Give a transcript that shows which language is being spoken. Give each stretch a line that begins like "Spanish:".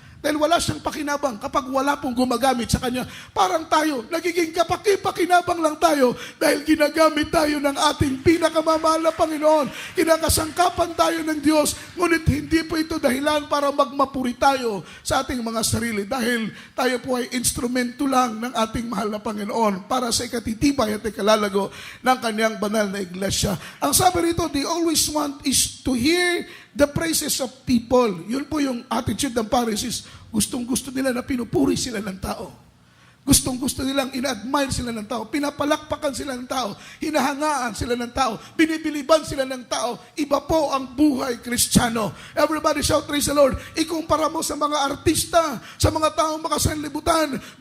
Filipino: Dahil wala siyang pakinabang kapag wala pong gumagamit sa kanya. Parang tayo, nagiging kapaki-pakinabang lang tayo dahil ginagamit tayo ng ating pinakamamahal na Panginoon. Kinakasangkapan tayo ng Diyos, ngunit hindi po ito dahilan para magmapuri tayo sa ating mga sarili dahil tayo po ay instrumento lang ng ating mahal na Panginoon para sa ikatitibay at ikalalago ng kanyang banal na iglesia. Ang sabi rito,
English: they always want is to hear the praises of people.
Filipino: Yun po yung attitude ng Pharisees. Gustong-gusto nila na pinupuri sila ng tao. Gustong-gusto nilang ina-admire sila ng tao. Pinapalakpakan sila ng tao. Hinahangaan sila ng tao. Binibiliban sila ng tao. Iba po ang buhay Kristiyano.
English: Everybody shout, praise the Lord.
Filipino: Ikumpara mo sa mga artista, sa mga taong makasanlibutan.